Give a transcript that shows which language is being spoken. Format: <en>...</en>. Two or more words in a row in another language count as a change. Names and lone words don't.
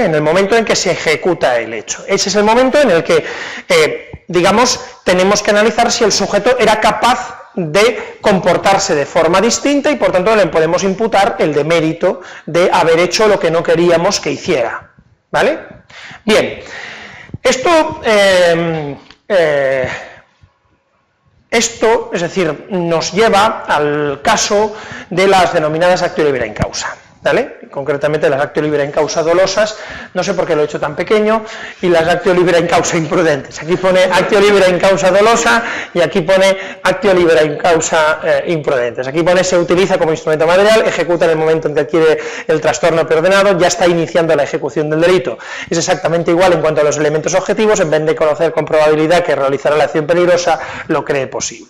<es>En el momento en que se ejecuta el hecho. Ese es el momento en el que, digamos, tenemos que analizar si el sujeto era capaz de comportarse de forma distinta y, por tanto, le podemos imputar el demérito de haber hecho lo que no queríamos que hiciera, ¿vale? Bien, esto, es decir, nos lleva al caso de las denominadas</es> <la>actio libre in causa,</la> <es>¿vale? Concretamente las</es> <la>actio libre in causa</la> <es>dolosas, no sé por qué lo he hecho tan pequeño, y las</es> <la>actio libre in causa</la> <es>imprudentes. Aquí pone</es> <la>actio libre in causa</la> <es>dolosa y aquí pone</es> <la>actio libre in causa</la> <es>imprudentes. Aquí pone se utiliza como instrumento material, ejecuta en el momento en que adquiere el trastorno preordenado, ya está iniciando la ejecución del delito. Es exactamente igual en cuanto a los elementos objetivos, en vez de conocer con probabilidad que realizará la acción peligrosa, lo cree posible.</es>